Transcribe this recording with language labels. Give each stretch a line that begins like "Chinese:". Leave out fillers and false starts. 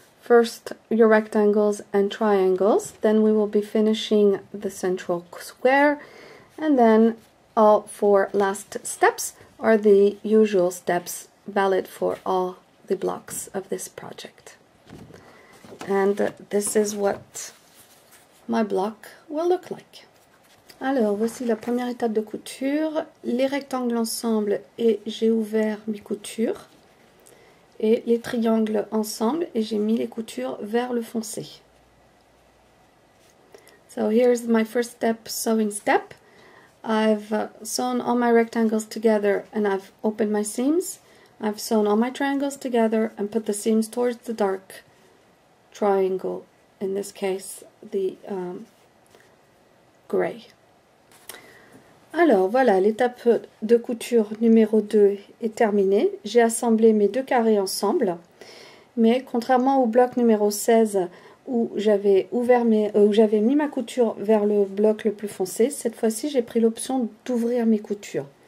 English: First your rectangles and triangles, then we will be finishing the central square, and then all 4 last steps are the usual steps valid for all the blocks of this project. And this is what my block will look like.
French: Alors, voici la première étape de couture, les rectangles ensemble et j'ai ouvert mes coutures, et les triangles ensemble et j'ai mis les coutures vers le foncé.
English: So here's my first step, sewing step. I've sewn all my rectangles together and I've opened my seams. I've sewn all my triangles together and put the seams towards the dark triangle, in this case the gray.
French: Alors voilà, l'étape de couture numéro 2 est terminée. J'ai assemblé mes 2 carrés ensemble, mais contrairement au bloc numéro 16 où j'avais mis ma couture vers le bloc le plus foncé, cette fois-ci j'ai pris l'option d'ouvrir mes coutures.